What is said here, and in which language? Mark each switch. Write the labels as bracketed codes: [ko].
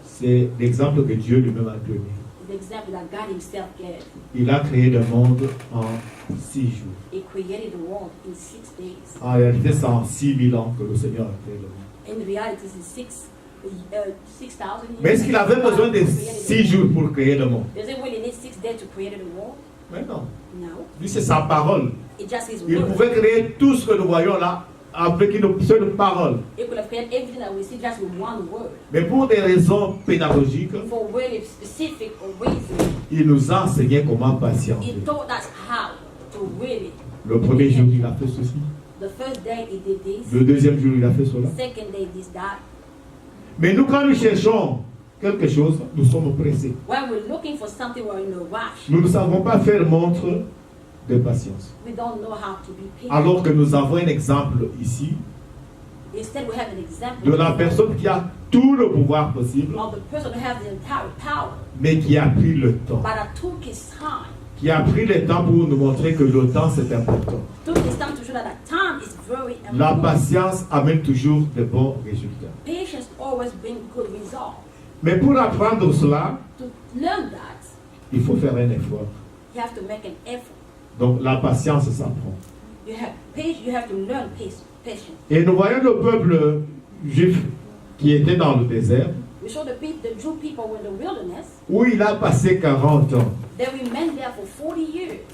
[fr] c'est l'exemple que Dieu lui-même a donné. [en] The example that God Himself gave. [fr] Il a créé le monde en 6 jours. [en] He created the world in 6 days. [fr] En réalité, c'est en 6000 ans que le Seigneur a créé le monde. [en] In reality, it's 6,000 years. [fr] Mais est-ce qu'il avait besoin de [en] God created [fr] 6 [en] the [fr] jours [en] world. [fr] pour créer le monde? [en] Does it really need 6 days to create the world? [fr] Mais non. [en] No. [fr] Lui, c'est sa parole. [en] It just is [fr] Il [en] word. [fr] pouvait créer tout ce que nous voyons là avec une seule parole. [en] It could have created everything that we see just with one word. [fr] Mais pour des raisons pédagogiques, [en] For really specific reasons, [fr] il nous a enseigné comment patienter. [en] He taught us how to really. [fr] Le premier jour, il a fait ceci. [en] The first day He did this. [fr] Le deuxième jour, il a fait cela. [en] Second day He did that. [fr] Mais nous, quand nous cherchons quelque chose, nous sommes pressés. [en] When we're looking for something, we're in a rush. [fr] Nous ne savons pas faire montre de patience. [en] We don't know how to be patient. [fr] Alors que nous avons un exemple ici [en] Instead, we have an example [fr] de la personne qui a tout le pouvoir possible, [en] of the person who has the entire power, [fr] mais qui a pris le temps. [en] but that took his time. [fr] Qui a pris le temps pour nous montrer que le temps c'est important. [en] Took his time to show that time is very [fr] La [en] important. [fr] patience amène toujours de bons résultats. [en] Patience always brings good results. [fr] Mais pour apprendre cela, [en] To learn that, [fr] il faut faire un effort. [en] you have to make an effort. [fr] Donc la patience s'apprend. [en] You have to learn patience. [fr] Et nous voyons le peuple juif qui était dans le désert, [en] We saw the Jew people were in the wilderness. [fr] où il a passé 40 ans [en] They remained there for 40 years